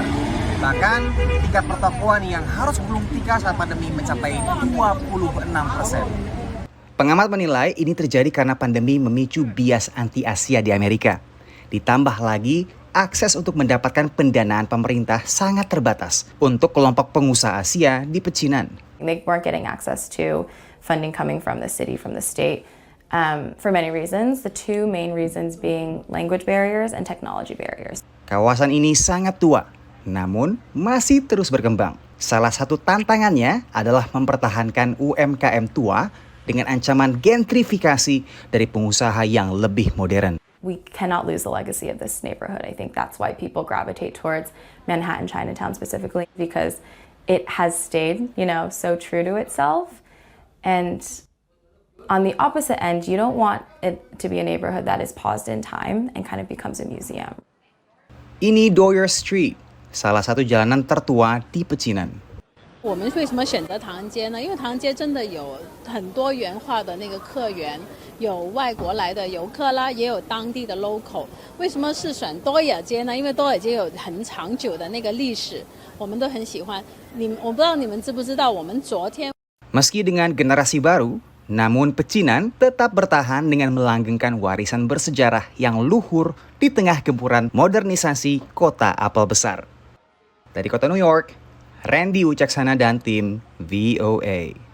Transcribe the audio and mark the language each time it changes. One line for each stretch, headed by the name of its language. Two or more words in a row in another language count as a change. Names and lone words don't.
Indonesian: Bahkan tingkat pertokoan yang harus gulung tikar saat pandemi mencapai 26%. Pengamat menilai ini terjadi karena pandemi memicu bias anti-Asia di Amerika. Ditambah lagi, akses untuk mendapatkan pendanaan pemerintah sangat terbatas untuk kelompok pengusaha Asia di pecinan.
English: They weren't getting access to funding coming from the city, from the state. For many reasons, the two main reasons being language barriers and technology barriers.
Indonesian: Kawasan ini sangat tua namun masih terus berkembang. Salah satu tantangannya adalah mempertahankan UMKM tua dengan ancaman gentrifikasi dari pengusaha yang lebih modern.
English: We cannot lose the legacy of this neighborhood. I think that's why people gravitate towards Manhattan, Chinatown specifically, because it has stayed, so true to itself. And on the opposite end, you don't want it to be a neighborhood that is paused in time and kind of becomes a museum.
Indonesian: Ini Doyer Street, salah satu jalanan tertua di Pecinan.
Chinese: 我们为什么选择唐人街呢？因为唐人街真的有很多元化的那个客源，有外国来的游客啦，也有当地的 local。为什么是选多尔街呢？因为多尔街有很长久的那个历史，我们都很喜欢。我不知道你们知不知道，我们昨天
Indonesian: Meski dengan generasi baru, namun Pecinan tetap bertahan dengan melanggengkan warisan bersejarah yang luhur di tengah gempuran modernisasi kota apel besar. Dari kota New York, Randy Wicaksana dan tim VOA.